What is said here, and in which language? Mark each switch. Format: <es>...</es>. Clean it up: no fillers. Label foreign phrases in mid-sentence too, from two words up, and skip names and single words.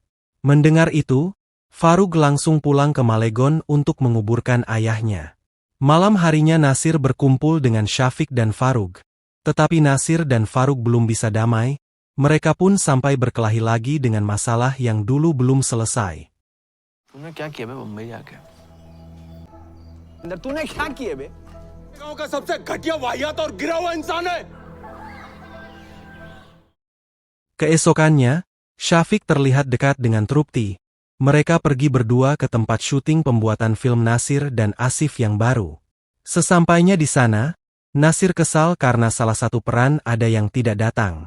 <id>Mendengar itu, Farug langsung pulang ke Malegon untuk menguburkan ayahnya. Malam harinya Nasir berkumpul dengan Syafiq dan Farug. Tetapi Nasir dan Farug belum bisa damai, mereka pun sampai berkelahi lagi dengan masalah yang dulu belum selesai.</id> <hi>तूने क्या किया बे मुंबई जाके? अंदर तूने क्या किया बे? गांव का सबसे घटिया वाहियात और गिरा हुआ इंसान है.</hi> <id>Keesokannya, Syafiq terlihat dekat dengan Trupti. Mereka pergi berdua ke tempat syuting pembuatan film Nasir dan Asif yang baru. Sesampainya di sana, Nasir kesal karena salah satu peran ada yang tidak datang.</id>